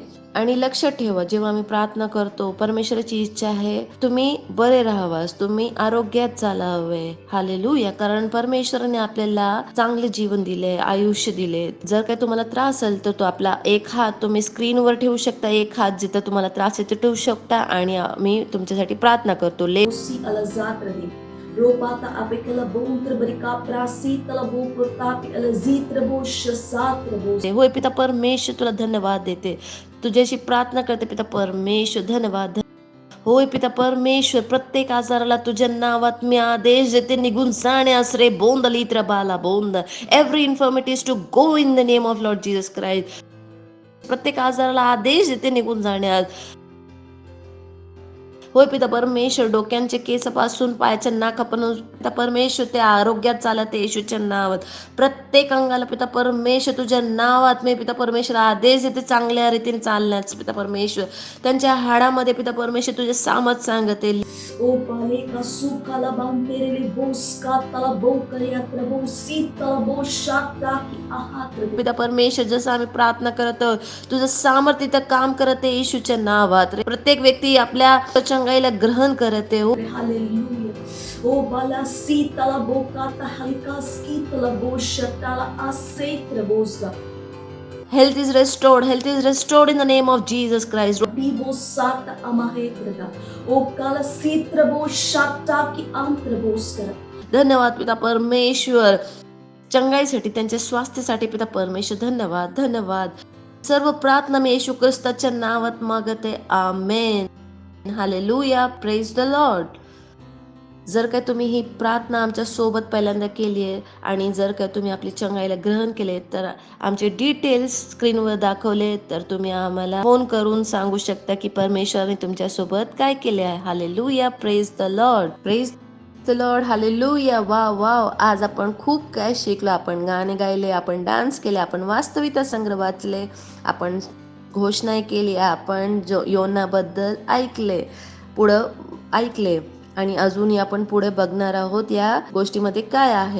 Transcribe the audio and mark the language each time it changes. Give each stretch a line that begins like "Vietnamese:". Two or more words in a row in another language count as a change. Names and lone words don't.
Marathi: आणि लक्षात ठेवा जेव्हा आम्ही प्रार्थना करतो परमेश्वराची इच्छा आहे तुम्ही बरे राहावास, तुम्ही आरोग्यात चालावे. हालेलुया. कारण परमेश्वराने आपल्याला चांगले जीवन दिले, आयुष्य दिले. जर काय तुम्हाला त्रास असेल तर तो आपला एक हात तुम्ही स्क्रीनवर ठेवू शकता, एक हात जिथं तुम्हाला त्रास आहे ते ठेवू शकता आणि मी तुमच्यासाठी प्रार्थना करतो. Ropata apekala bontra barika prasitala bo protapi alazitra bo shasatra bo. होय पिता परमेश्वर तुला धन्यवाद देते, तुझ्याशी प्रार्थना करते पिता परमेश्वर. धन्यवाद. होय पिता परमेश्वर प्रत्येक आजाराला तुझ्या नावात मी आदेश देते निघून जाण्यास. रे बोंद लित्र बाला बोंद.
English: Every infirmities to go in the name of Lord Jesus Christ.
Marathi: प्रत्येक आजाराला आदेश देते निघून जाण्यास. होय पिता परमेश्वर डोक्यांच्या केसापासून पायाच्या नाकापासून पिता परमेश्वर ते आरोग्यात चालत येशूच्या नावात. प्रत्येक अंगाला पिता परमेश्वर तुझ्या नावात मी पिता परमेश्वर आदेश देते चांगल्या रीतीने चालण्यास. पिता परमेश्वर त्यांच्या हाडामध्ये पिता परमेश्वर तुझे सामर्थ सांगते. O paleka sukala banterele boska tala bokariyatra bo sitala bo shakta ki ahatra. पिता परमेश्वर जसं आम्ही प्रार्थना करत तुझं सामर्थ्य इथं काम करते येशूच्या नावात. प्रत्येक व्यक्ती आपल्या चंगाईला ग्रहण करते. Hallelujah. O bala sitala bokata halika skitala bo shatala asetra boska.
English: Health is restored. Health is restored in the name of Jesus Christ. Bibo sata amahetrata. O kala sitra bo shatta ki antra boskara.
Marathi: धन्यवाद पिता परमेश्वर चंगाईसाठी त्यांच्या स्वास्थ्यासाठी पिता परमेश्वर. धन्यवाद धन्यवाद. सर्व प्रार्थना मी येशू ख्रिस्ताच्या नावात मागते. आमेन. हालेलुया.
English: Praise the Lord.
Marathi: जर काय तुम्ही ही प्रार्थना आमच्या सोबत पहिल्यांदा केली आहे आणि जर काय तुम्ही आपली चंगाईला ग्रहण केले तर आमचे डिटेल्स स्क्रीनवर दाखवले तर तुम्ही आम्हाला फोन करून सांगू शकता की परमेश्वराने तुमच्या सोबत काय केले आहे. हालेलुया.
English: Praise the Lord. Praise the Lord.
Marathi: हालेलुया. वाव वाव. आज आपण खूप काय शिकलो. आपण गाणे गायले, आपण डान्स केले, आपण वास्तविकता संग्रह वाचले, आपण घोषणा केली, आपण योनाबद्दल पुढं ऐकले आणि अजूनही आपण पुढे बघणार आहोत या गोष्टीमध्ये काय आहे.